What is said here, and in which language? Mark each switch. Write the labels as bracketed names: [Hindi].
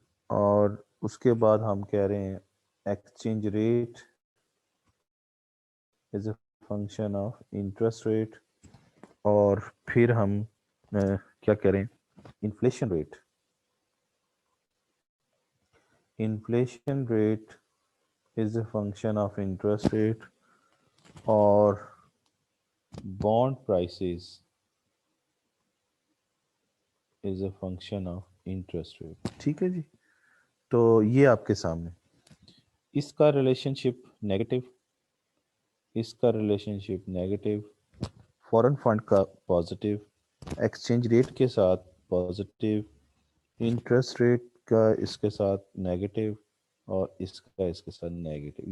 [Urdu] اور اس کے بعد ہم کہہ رہے ہیں [English] Exchange rate is a function of interest rate. [Urdu] اور پھر ہم کیا کہہ رہے ہیں؟ Inflation rate. [English] Inflation rate is a function of interest rate. اور bond prices is a function of interest rate. [Urdu] ٹھیک ہے جی. تو یہ آپ کے سامنے اس کا ریلیشن شپ نیگیٹو، اس کا ریلیشن شپ نیگیٹو، فورن فنڈ کا پازیٹیو، ایکسچینج ریٹ کے ساتھ پازیٹیو، انٹرسٹ ریٹ کا اس کے ساتھ نیگیٹو، اور اس کا اس کے ساتھ نیگیٹو.